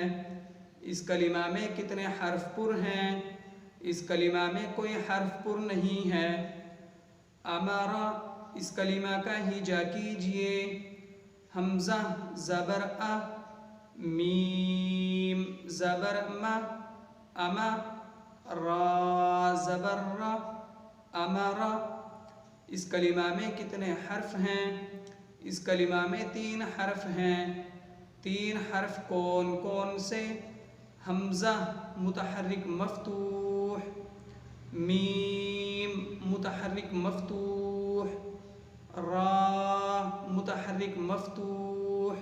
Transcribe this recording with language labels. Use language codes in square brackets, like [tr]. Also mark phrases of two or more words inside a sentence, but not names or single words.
[ur] اس کلمہ میں کتنے حرف پر ہیں؟ اس کلمہ میں کوئی حرف پر نہیں ہے۔ امارا، اس کلمہ کا ہجا کیجئے۔ حمزہ زبر ا، میم زبر م، اما، را زبر ر، امارا۔ اس کلمہ میں کتنے حرف ہیں؟ اس کلمہ میں 3 حرف ہیں۔ 3 حرف کون کون سے؟ حمزہ متحرک مفتوح، میم متحرک مفتوح، را متحرک مفتوح۔